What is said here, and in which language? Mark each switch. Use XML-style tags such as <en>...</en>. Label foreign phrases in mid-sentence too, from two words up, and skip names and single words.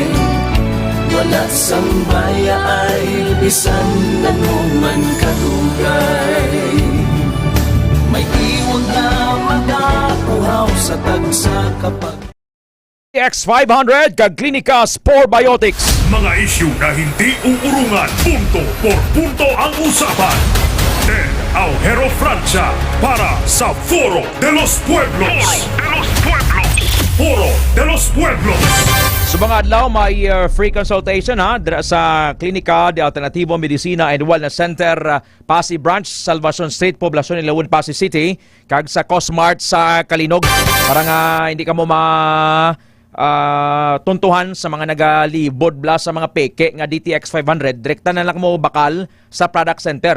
<hil>Wala sang bayaay bisan anuman kadugay. May iwag na magapuhaw sa tagsa kapag X500 kag Klinika Spore Biotics.</hil> <tl>Mga isyu na hindi uurungan,</tl> <es>punto por punto</es> <tl>ang usapan.</tl> <hil>Ted Aujero Francia para sa Foro de los Pueblos. Foro de los Pueblos. Sa mga adlaw, may</hil> <en>free consultation</en> <hil>dira sa Klinika de Alternativo Medicina and Wellness Center, Pasig Branch, Salvacion Street, Poblacion Ilawan, Pasig City, kag sa Cosmart sa Kalinog para nga hindi ka mo tuntuhan sa mga nagalibod bla sa mga peke nga DTX 500, direkta na lang mo bakal sa product center.</hil>